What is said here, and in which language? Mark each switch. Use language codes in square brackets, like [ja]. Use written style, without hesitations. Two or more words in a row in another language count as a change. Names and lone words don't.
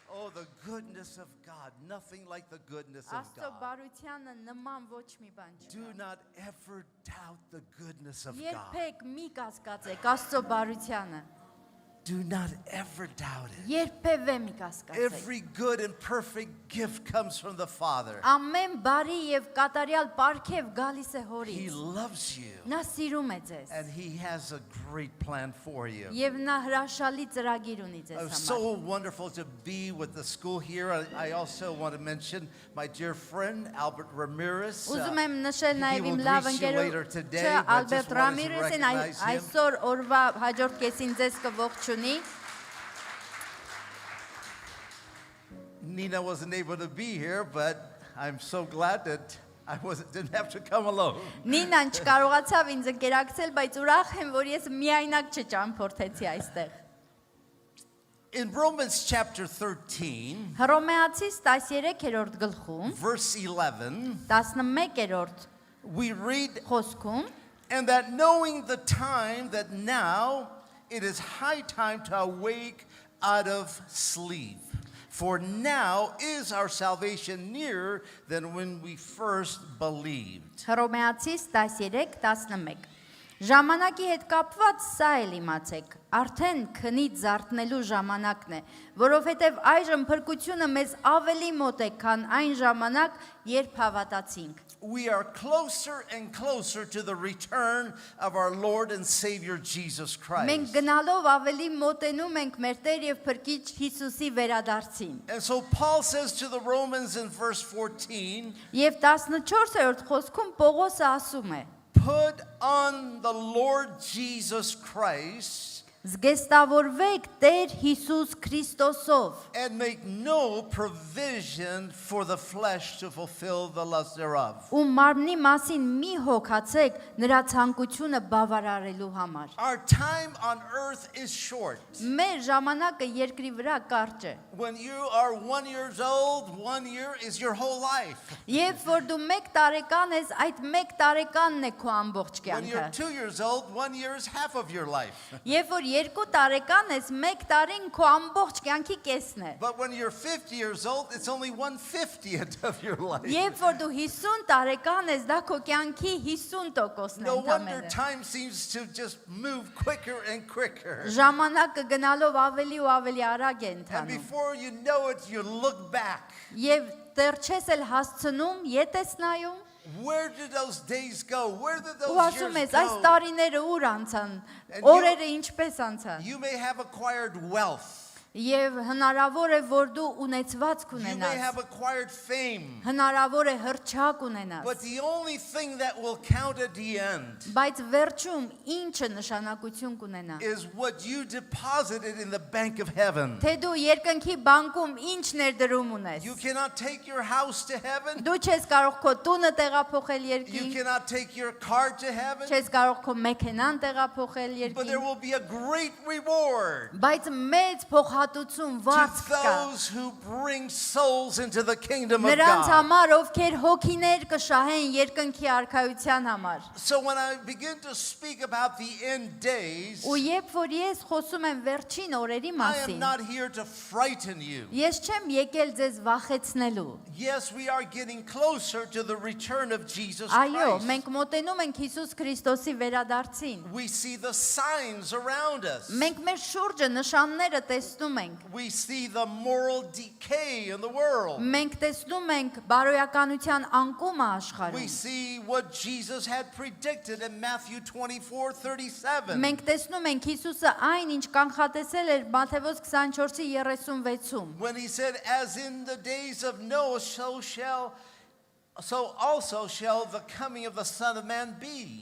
[en] the goodness of God, nothing like the goodness of [hy] Աստծո [en] God. [hy] բարությանը նման ոչ մի բան [en] Do [hy] չկա։ [en] not ever doubt the goodness of God. [hy] Երբեք մի կասկածեք Աստծո բարությանը։ [en] Do not ever doubt it. [hy] Երբևէ մի կասկածեք։ [en] Every good and perfect gift comes from the Father. [hy] Ամեն բարի եւ կատարյալ պարգև գալիս է [en] He [hy] հորից։ [en] loves you, [hy] Նա սիրում է ձեզ։ [en] and He has a great plan for you. [hy] Եվ նա հրաշալի ծրագիր ունի [en] It [hy] ձեզ [en] was [hy] համար։ [en] so wonderful to be with the school here. I also want to mention my dear friend Albert Ramirez. [hy] Ուզում եմ նշել [en] he [hy] նաև [en] will [hy] իմ լավ [en] greet you later today, [hy] ընկերոջը [en] but just [hy] Ալբերտ [en] wanted to [hy] Ռամիրեսին [en] recognize him. [hy] այսօր օրվա հաջորդ կեսին ձեզ կողջունի։ [en] Nina wasn't able to be here, but I'm so glad that didn't have to come alone. [hy] Նինան չկարողացավ ինձ ընկերակցել, բայց ուրախ եմ, որ ես միայնակ չճամփորդեցի այստեղ։ [en] In Romans chapter 13, [hy] Հռոմեացիս 13-րդ գլխում, [en] verse 11, [hy] 11-րդ [en] we read, [hy] խոսքում, [en] and that knowing the time that now it is high time to awake out of sleep. For now is our salvation nearer than when we first believed. [hy] Հռոմեացիս 13-11 Ժամանակի հետ կապված սա էլ իմացեք, արդեն քնից զարթնելու ժամանակն է, որովհետև այժմ փրկությունը մեզ ավելի մոտ է, քան այն ժամանակ, երբ հավատացինք։ [en] We are closer and closer to the return of our Lord and Savior Jesus [hy] Մենք [en] Christ. [hy] գնալով ավելի մոտենում ենք մեր Տեր եւ Փրկիչ Հիսուսի վերադարձին։ [en] And so Paul says to the Romans in verse 14, [hy] Եվ 14-րդ խոսքում Պողոսը ասում է. [en] put on the Lord Jesus Christ [hy] Զգեստավորվեք Տեր Հիսուս Քրիստոսով [en] and make no provision for the flesh to fulfill the lust thereof. [hy] ու մարմնի մասին մի հոգացեք նրա ցանկությունը բավարարելու համար։ [en] Our time on earth is short. [hy] Մեր ժամանակը երկրի վրա կարճ է։ [en] When you are 1 year old, 1 year is your whole life. [hy] Երբ որ դու 1 տարեկան ես, այդ 1 տարեկանն է քո ամբողջ [en] When you're [hy] կյանքը։ [en] 2 years old, 1 year is half of your life. [hy] Երբ որ 2 տարեկան ես, 1 տարին քո ամբողջ կյանքի կեսն է։ [en] But when you're 50 years old, it's only 1/50 of your life. [hy] Երբ որ դու 50 տարեկան ես, դա քո կյանքի 50%-ն է [en] No wonder [hy] ընդամենը։ [en] time seems to just move quicker and quicker. [hy] Ժամանակը գնալով ավելի ու ավելի արագ է [en] And [hy] ընթանում։ [en] before you know it, you look back. [hy] Եվ դեռ չես էլ հասցնում, ետ ես նայում, [en] Where did those days go? Where did [hy] ու [en] those [hy] ասում [en] years [hy] ես, այս [en] go? [hy] տարիները ուր անցան, [en] And [hy] օրերը ինչպես անցան։ [en] You may have acquired wealth. [hy] Եվ հնարավոր է, որ դու ունեցվածք [en] You may [hy] ունենաս, [en] have acquired fame. [hy] հնարավոր է հրճակ ունենաս, [en] But the only thing that will count at the end [hy] բայց վերջում ինչը նշանակություն կունենա։ [en] is what you deposited in the bank of heaven. [hy] Թե դու երկնքի բանկում ինչ ներդրում ունես։ [en] You cannot take your house to heaven. [hy] Դու չես կարող քո տունը տեղափոխել [en] You [hy] երկինք, [en] cannot take your car to heaven. [hy] չես կարող քո մեքենան տեղափոխել [en] But there [hy] երկինք, [en] will be a great reward [hy] բայց մեծ փոխհատուցում [en] to [hy] վարձ կա։ [en] those who bring souls into the kingdom of [hy] Նրանց [en] God. [hy] համար, ովքեր հոգիներ կշահեն երկնքի արքայության համար։ [en] So when I begin to speak about the end days, [hy] Ու երբ որ ես խոսում եմ վերջին օրերի [en] I am [hy] մասին, [en] not here to frighten you. [hy] ես չեմ եկել ձեզ վախեցնելու։ [en] Yes, we are getting closer to the return of Jesus [hy] Այո, [en] Christ. [hy] մենք մոտենում ենք Հիսուս Քրիստոսի վերադարձին։ [en] We see the signs around us. [hy] Մենք մեր շուրջը նշանները տեսնում ենք։ [en] We see the moral decay in the world. [hy] Մենք տեսնում ենք բարոյականության անկումը [en] We [hy] աշխարհում։ [en] see what Jesus had predicted in Matthew 24:37. [hy] Մենք տեսնում ենք Հիսուսը այն, ինչ կանխատեսել էր Մատթեոս 24:36-ում։ [en] When he said, as in the days of Noah, so also shall the coming of the Son of Man be.